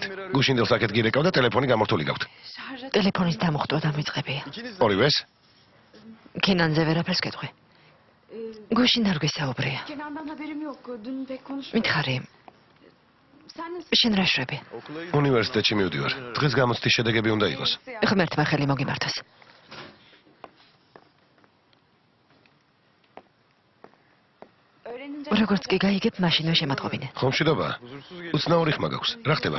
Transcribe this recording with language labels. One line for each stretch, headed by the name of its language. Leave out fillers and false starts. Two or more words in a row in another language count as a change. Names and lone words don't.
Georgian: გუშინდელ საკეთ გირეკავ და ტელეფონი გამორთული გაქვთ. ტელეფონის დამოხტვა დამიწყებია.
Turkish: İkiniz de.
Georgian: ორივეს? კენანზე ვერაფერს გეტყვი. გუშინ არ გვისაუბრია.
Turkish: Kenan'dan haberim yok. Dün pek konuşmadık.
Georgian: მითხარი, შენ რა შვები? უნივერსიტეტში მივდივარ. დღეს გამოცდის შედეგები უნდა იყოს. ღმერთმა ხელი მოგიმართოს. როგორც კი გაიგებ, მაშინვე შემატყობინე. ხომშვიდობა. უცნაური ხმა გაქვს. რა ხდება?